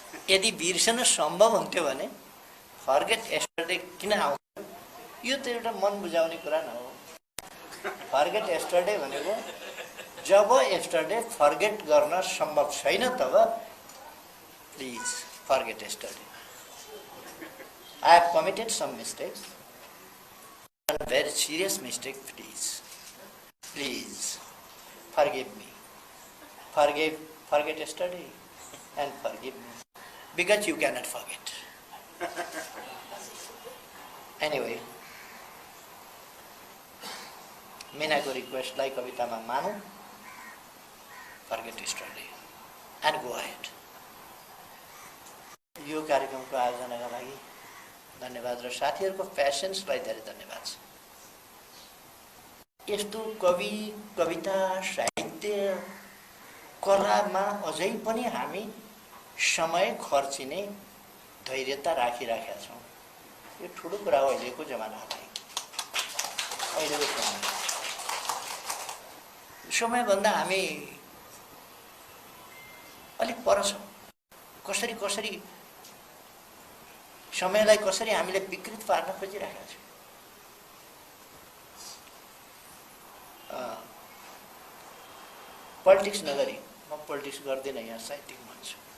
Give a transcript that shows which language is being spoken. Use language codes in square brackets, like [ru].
[ne] यदि बिर्सन सम्भव हुन्थ्यो भने [en] forget yesterday [ne] किन आउँथ्यो? यो त एउटा मन बुझाउने कुरा न हो। फर्गेट एस्टरडे भनेको जब एस्टरडे फर्गेट गर्न सम्भव छैन तब [en] Please forget yesterday. I have committed some mistakes, and very serious mistake. Please forgive me. Forget yesterday and forgive me, because you cannot forget. Anyway, [ne] Minaको रिक्वेस्टलाई कवितामा मानौँ, [en] forget yesterday and go ahead. [ne] यो कार्यक्रमको आयोजनाका लागि धन्यवाद र साथीहरूको प्यासेन्सलाई धेरै धन्यवाद छ। यस्तो कवि, कविता, साहित्य, कलामा अझै पनि हामी समय खर्चिने धैर्यता राखिराखेका छौँ। यो ठुलो कुरा हो अहिलेको जमानालाई। समयभन्दा हामी अलिक पर छौँ। कसरी समयलाई कसरी हामीले विकृत पार्न खोजिरहेका छौँ। पोलिटिक्स नगरी, म पोलिटिक्स गर्दिनँ, यहाँ साहित्यिक मान्छु।